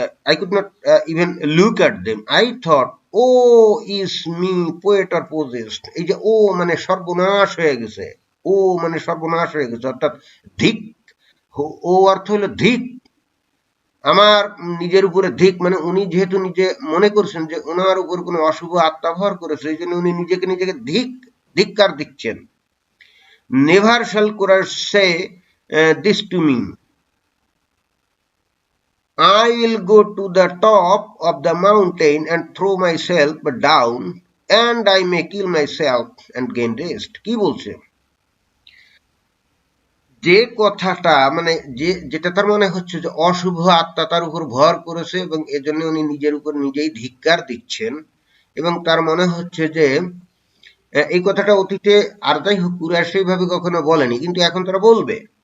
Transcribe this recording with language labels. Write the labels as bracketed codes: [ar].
[en] I could not even look at them. I thought, oh, is me poet or possessed? [bn] এই যে ও মানে সর্বনাশ হয়ে গেছে, ও মানে সর্বনাশ হয়ে গেছে, অর্থাৎ ধিক। ও অর্থ হলো ধিক, আমার নিজের উপরে ধিক, মানে উনি যেহেতু নিজে মনে করছেন যে ওনার উপর কোনো অশুভ আত্মা ভর করেছে, এই জন্য উনি নিজেকে ধিক্কার দিচ্ছেন। [en] Never shall Quraish say this to me, I will go to the top of the mountain and throw myself down, and I may kill myself and gain rest. [bn] কি বলছে? যে কথাটা মানে যেটা তার মনে হচ্ছে যে অশুভ আত্মা তার উপর ভর করেছে, এবং এজন্য উনি নিজের উপর নিজেই ধিক্কার দিচ্ছেন, এবং তার মনে হচ্ছে যে এই কথাটা অতীতে আর যাই হোক কুরাইশ সেইভাবে কখনো বলেনি, কিন্তু এখন তারা বলবে।